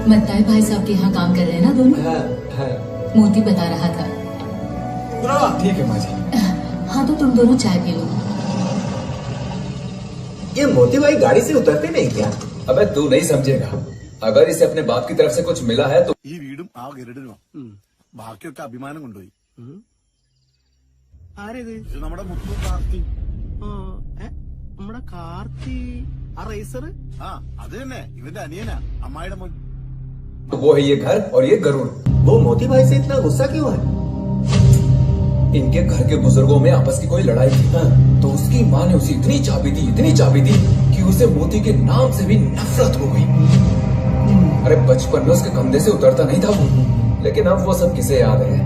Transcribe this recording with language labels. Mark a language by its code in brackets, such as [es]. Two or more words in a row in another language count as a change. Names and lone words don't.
[hi] मत्ताई भाई साहब के यहाँ काम कर रहे हैं ना दोनों? है। मोती बता रहा था। ठीक है माँ जी। हाँ तो तुम दोनों चाय पी लो। ये मोती भाई गाड़ी से उतरते नहीं क्या? अबे तू नहीं समझेगा। अगर इसे अपने बाप की तरफ से कुछ मिला है तो [ml] ഈ വീടും ആ ഗരുഡനും ബാക്കിയൊക്കെ അഭിമാനം കൊണ്ടുപോയി. ആരേത്? ഇത് നമ്മുടെ മുത്തു കാർത്തി. നമ്മുടെ കാർത്തി ആ റേസർ. ആ അത് തന്നെ ഇവന്റെ അനിയനാ, അമ്മായിയുടെ മോൻ. [hi] वो है ये घर और ये गरुड़। वो मोती भाई से इतना गुस्सा क्यों है? इनके घर के बुजुर्गों में आपस की कोई लड़ाई थी तो उसकी माँ ने उसे इतनी चाबी दी कि उसे मोती के नाम से भी नफरत हो गई। अरे बचपन में उसके कंधे से उतरता नहीं था वो, लेकिन अब वो सब किसे याद है।